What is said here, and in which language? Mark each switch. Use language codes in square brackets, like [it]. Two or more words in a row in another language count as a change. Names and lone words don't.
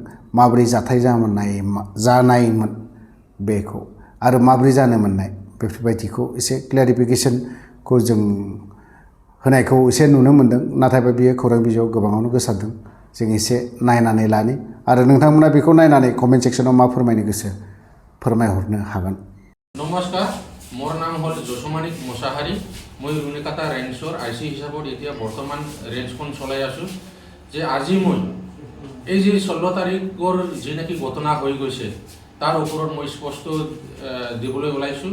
[brx] माबोरै जाथाय जानायमोन बेखौ आरो माबोरै जानो मोननाय बेफोरबायदिखौ एसे क्लियारिफिकेसनखौ जों होनायखौ एसे नुनो मोनदों। नाथायबा बियो खौरां बिजोङाव गोबाङावनो गोसारदों। जों एसे नायनानै लानि आरो नोंथांमोना बेखौ नायनानै कमेन्ट सेक्सनाव मा फोरमायनो गोसो फोरमायहरनो हागोन। [as] নমস্কাৰ, মোৰ নাম হ'ল যশোমানিক মোছাহাৰী। মই ৰুনিকাটা ৰেঞ্জৰ IC হিচাপত এতিয়া বৰ্তমান ৰেঞ্জখন চলাই আছোঁ। যে আজি মই এই যে 16 তাৰিখৰ যি নেকি ঘটনা হৈ গৈছে তাৰ ওপৰত মই স্পষ্ট দিবলৈ ওলাইছোঁ।